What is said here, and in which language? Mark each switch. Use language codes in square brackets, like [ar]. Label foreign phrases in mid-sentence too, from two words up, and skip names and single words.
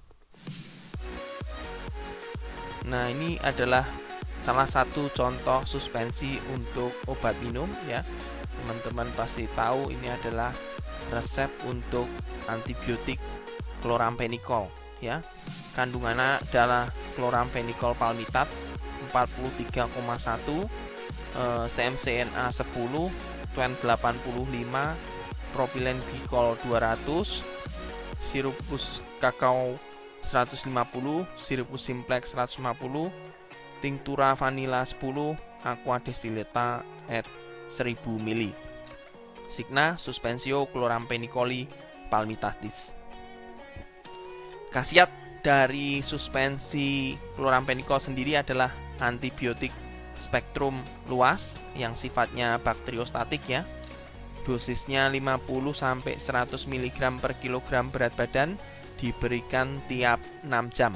[id] Nah, ini adalah salah satu contoh suspensi untuk obat minum, ya. Teman-teman pasti tahu ini adalah resep untuk antibiotik chloramphenicol, ya. Kandungannya adalah chloramphenicol palmitat 43,1 CMCNA 10, TWEN 85, propilen glikol 200, [la] sirupus kakao [id] 150, [la] sirupus simplex [id] 150, [la] tinctura vanila [id] 10, [la] aqua destillata et [id] 1000 ml. [la] Signa suspensio chlorampenicoli palmitatis. [id] Khasiat dari suspensi chlorampenicol sendiri adalah antibiotik spektrum luas yang sifatnya bakteriostatik ya. Dosisnya 50-100 mg per kilogram berat badan, diberikan tiap 6 jam.